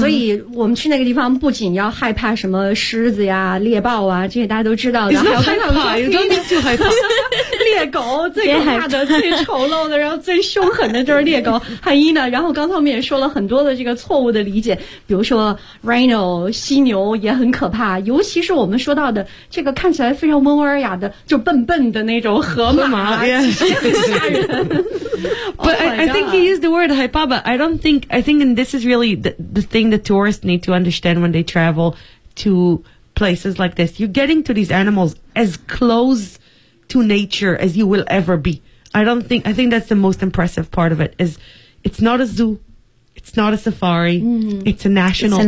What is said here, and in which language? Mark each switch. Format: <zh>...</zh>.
<zh>所以我们去那个地方不仅要害怕什么狮子呀、猎豹啊，这些大家都知道的。</zh> <en>It's not</en> <zh>害怕，</zh> <en>you don't need to 害怕。</en> <zh>猎狗最可怕的、最丑陋的，然后最凶狠的就是猎狗。汉一呢？然后刚才我们也说了很多的这个错误的理解，比如说 rhino 犀牛也很可怕，尤其是我们说到的这个看起来非常温文尔雅的、就笨笨的那种河马，其实很吓人。</zh> <en>But I think he used the word</en> <zh>害怕,</zh> <en>but I don't think, I think, and this is really the thing that tourists need to understand when they travel to places like this. You're getting to these animals as close to nature as you will ever be. I think that's the most impressive part of it, is it's not a zoo, it's not a safari, it's a national park.</en>